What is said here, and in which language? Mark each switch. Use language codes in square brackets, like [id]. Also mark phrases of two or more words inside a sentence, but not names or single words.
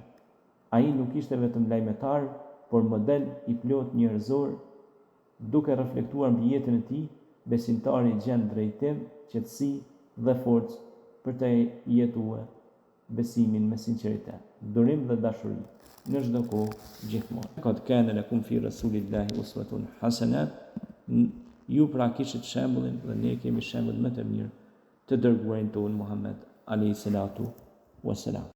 [sq] Ai nuk ishte vetëm lajmëtar, por model I plot njerëzor. Duke reflektuar mbi jetën e tij, besimtari gjen drejtim, qetësi dhe forcë për të jetuar besimin me sinqeritet, durim dhe dashuri në çdo kohë, gjithmonë. [ar] لقد كان لكم في رسول الله أسوة حسنة. [sq] Ju pra kishit shembullin dhe ne kemi shembull më të mirë të dërguarin ton Muhammed [ar] عليه الصلاة والسلام.